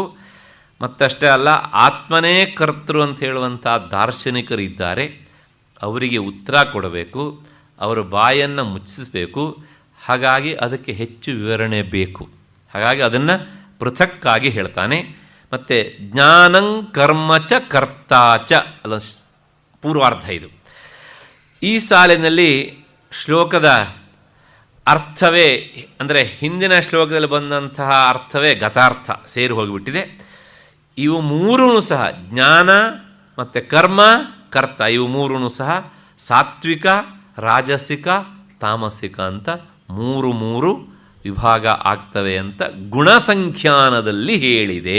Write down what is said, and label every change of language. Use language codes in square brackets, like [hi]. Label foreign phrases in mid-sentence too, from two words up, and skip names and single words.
[kn] ಮತ್ತಷ್ಟೇ ಅಲ್ಲ, ಆತ್ಮನೇ ಕರ್ತೃ ಅಂತ ಹೇಳುವಂಥ ದಾರ್ಶನಿಕರಿದ್ದಾರೆ. ಅವರಿಗೆ ಉತ್ತರ ಕೊಡಬೇಕು, ಅವರ ಬಾಯನ್ನು ಮುಚ್ಚಿಸಬೇಕು. ಹಾಗಾಗಿ ಅದಕ್ಕೆ ಹೆಚ್ಚು ವಿವರಣೆ ಬೇಕು. ಹಾಗಾಗಿ ಅದನ್ನು ಪೃಥಕ್ಕಾಗಿ ಹೇಳ್ತಾನೆ. [sa] ಮತ್ತು ಜ್ಞಾನಂ ಕರ್ಮ ಚ ಕರ್ತಾಚ [kn] ಅಲ್ಲ ಪೂರ್ವಾರ್ಧ ಇದು. ಈ ಸಾಲಿನಲ್ಲಿ ಶ್ಲೋಕದ ಅರ್ಥವೇ ಅಂದರೆ ಹಿಂದಿನ ಶ್ಲೋಕದಲ್ಲಿ ಬಂದಂತಹ ಅರ್ಥವೇ ಗತಾರ್ಥ ಸೇರಿ ಹೋಗಿಬಿಟ್ಟಿದೆ. ಇವು ಮೂರೂ ಸಹ ಜ್ಞಾನ ಮತ್ತು ಕರ್ಮ ಕರ್ತ ಇವು ಮೂರೂ ಸಹ ಸಾತ್ವಿಕ, ರಾಜಸಿಕ, ತಾಮಸಿಕ ಅಂತ ಮೂರು ವಿಭಾಗ ಆಗ್ತವೆ ಅಂತ ಗುಣಸಂಖ್ಯಾನದಲ್ಲಿ ಹೇಳಿದೆ.